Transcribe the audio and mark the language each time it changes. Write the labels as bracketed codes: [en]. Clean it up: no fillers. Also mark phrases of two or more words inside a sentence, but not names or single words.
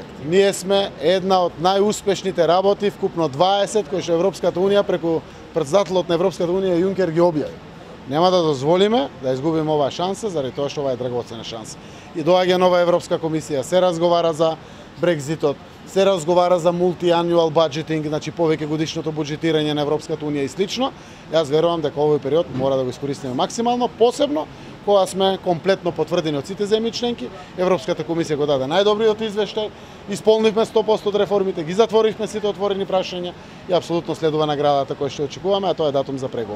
[mk] Ние сме една од најуспешните работи, вкупно 20 кои што Европската унија преку претседателот на Европската унија Јункер ги објави. Нема да дозволиме да изгубиме оваа шанса, заради тоа што ова е драгоцена шанса. И доаѓа нова Европска комисија, се разговара за Брекзитот, се разговара за [en] multi-annual budgeting, [mk] значи повеќе годишното буџетирање на Европската унија и слично. Јас верувам дека овој период мора да го искористиме максимално, посебно кога сме комплетно потврдени од сите земји членки. Европската комисија го даде најдобриот извештај, исполнивме 100% од реформите, ги затворивме сите отворени прашања и апсолутно следува наградата која што очекуваме, а тоа е датум за преговор.